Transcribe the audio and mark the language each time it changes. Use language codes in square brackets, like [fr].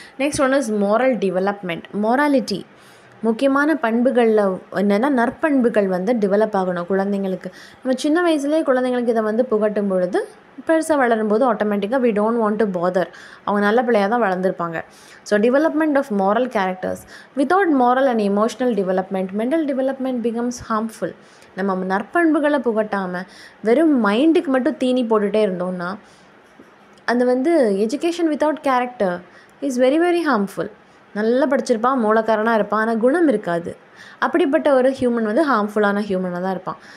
[en] Next one is moral development. [ta] மோராலிட்டி, முக்கியமான பண்புகளில் என்னென்னா நற்பண்புகள் வந்து டெவலப் ஆகணும் குழந்தைங்களுக்கு. நம்ம சின்ன வயசுலேயே குழந்தைங்களுக்கு இதை வந்து புகட்டும் பொழுது பெருசாக வளரும்போது ஆட்டோமேட்டிக்காக [en] we don't want to bother, [ta] அவங்க நல்ல பிள்ளையாக தான் வளர்ந்துருப்பாங்க. [en] So development of moral characters. Without moral and emotional development, mental development becomes harmful. [ta] நம்ம நற்பண்புகளை புகட்டாமல் வெறும் மைண்டுக்கு மட்டும் தீனி போட்டுகிட்டே இருந்தோம்னா அந்த வந்து [en] Education without character is very very harmful. [ta] நல்லா படிச்சிருப்பான், மூலக்காரனாக இருப்பான், ஆனால் குணம் இருக்காது. அப்படிப்பட்ட ஒரு ஹியூமன் வந்து ஹார்ம்ஃபுல்லான ஹியூமனாக தான் இருப்பான்.